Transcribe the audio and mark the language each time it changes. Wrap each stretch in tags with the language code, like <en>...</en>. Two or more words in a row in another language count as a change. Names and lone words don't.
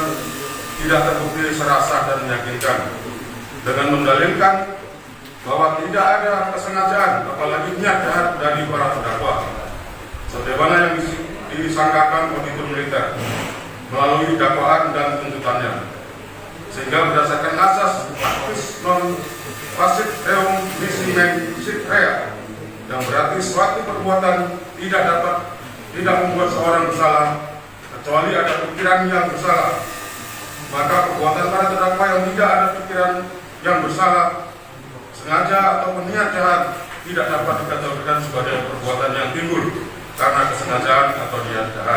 <id>tidak terbukti secara sah dan meyakinkan, dengan mendalilkan bahwa tidak ada kesengajaan apalagi niat jahat dari para terdakwa sebagaimana yang disangkakan auditor militer melalui dakwaan dan tuntutannya, sehingga berdasarkan asas</id> <la>actus non facit reum nisi sit rea</la> <id>yang berarti suatu perbuatan tidak membuat seorang bersalah kecuali ada pikiran yang bersalah, maka perbuatan para terdakwa yang tidak ada pikiran yang bersalah, sengaja atau niat jahat tidak dapat dikategorikan sebagai perbuatan yang timbul karena kesengajaan atau niat jahat.</id>